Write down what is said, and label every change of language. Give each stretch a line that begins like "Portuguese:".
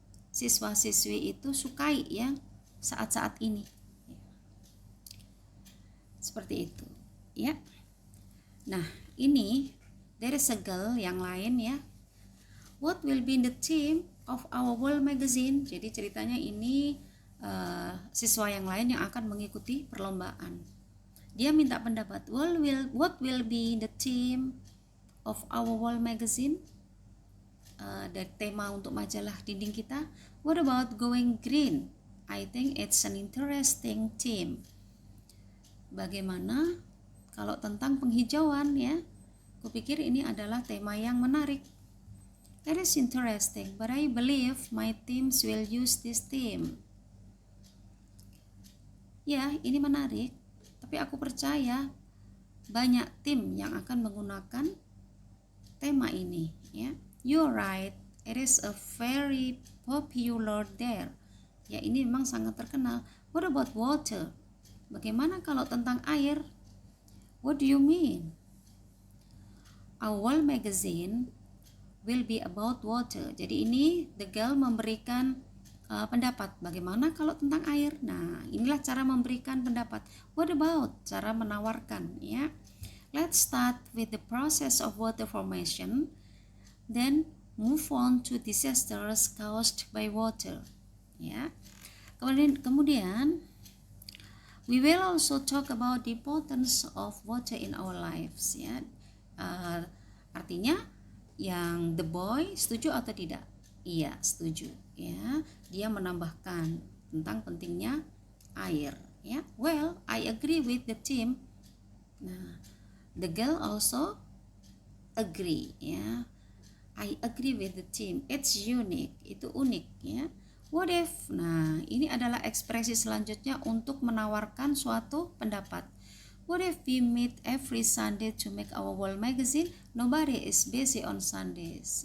Indonesian: siswa-siswi itu sukai ya saat-saat ini. Seperti itu ya. Nah, ini
English: there is a girl
Indonesian: yang lain ya.
English: What will be the theme of our world magazine?
Indonesian: Jadi ceritanya ini siswa yang lain yang akan mengikuti perlombaan. Dia minta pendapat,
English: what will be the theme of our world magazine?
Indonesian: Dari tema untuk majalah dinding kita.
English: What about going green? I think it's an interesting theme.
Indonesian: Bagaimana kalau tentang penghijauan ya? Kupikir ini adalah tema yang menarik.
English: That is interesting, but I believe my teams will use this theme.
Indonesian: Ya, ini menarik, tapi aku percaya banyak tim yang akan menggunakan tema ini ya.
English: You're right, it is a very popular there.
Indonesian: Ya, ini memang sangat terkenal.
English: What about water?
Indonesian: Bagaimana kalau tentang air?
English: What do you mean? Our world magazine will be about water.
Indonesian: Jadi ini
English: the girl
Indonesian: memberikan pendapat. Bagaimana kalau tentang air? Nah, inilah cara memberikan pendapat.
English: What about?
Indonesian: Cara menawarkan ya.
English: Let's start with the process of water formation. Then move on to disasters caused by water. Ya.
Indonesian: Kemudian
English: we will also talk about the importance of water in our lives.
Indonesian: Ya. Artinya yang
English: the boy
Indonesian: setuju atau tidak? Iya, setuju. Ya. Dia menambahkan tentang pentingnya air. Ya.
English: Well, I agree with the team. Nah, the girl also agree. Ya. I agree with the team. It's unique.
Indonesian: Itu unik ya.
English: What if?
Indonesian: Nah, ini adalah ekspresi selanjutnya untuk menawarkan suatu pendapat.
English: What if we meet every Sunday to make our world magazine? Nobody is busy on Sundays.